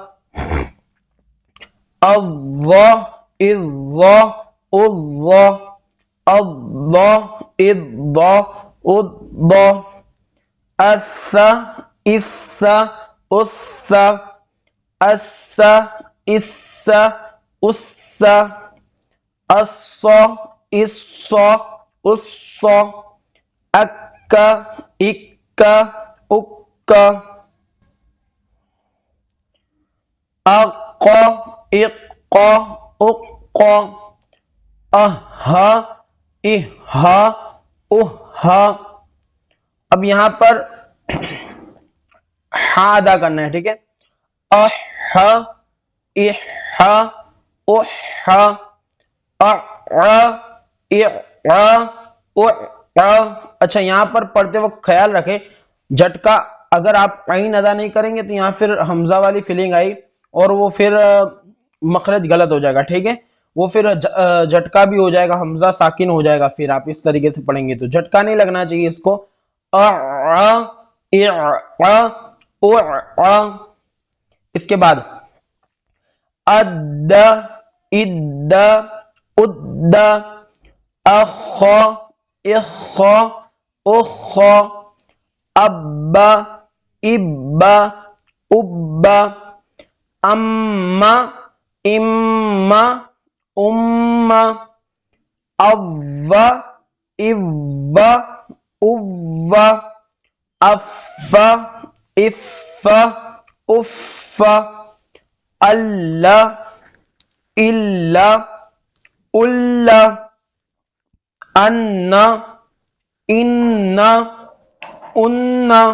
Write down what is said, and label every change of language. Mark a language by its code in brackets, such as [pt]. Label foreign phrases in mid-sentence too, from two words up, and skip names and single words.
[ur] اللہ اذ اللہ اللہ اذ اذ اس اس اس اس اس اس اس اس اس اک اک اک اق اق اق اہ اہ اہ اب یہاں پر ہاں ادا کرنا ہے، ٹھیک ہے، اح اح اح اچھا یہاں پر پڑھتے وقت خیال رکھیں جھٹکا اگر آپ عین ادا نہیں کریں گے تو یہاں پھر حمزہ والی فیلنگ آئی اور وہ پھر مخرج غلط ہو جائے گا، ٹھیک ہے، وہ پھر جھٹکا بھی ہو جائے گا، حمزہ ساکن ہو جائے گا، پھر آپ اس طریقے سے پڑھیں گے تو جھٹکا نہیں لگنا چاہیے اس کو. اس کے بعد اد اد اد اخ اخ اخ اب اب اب ام ام ام او او او اف اف اف اللہ الا الا ان ان ان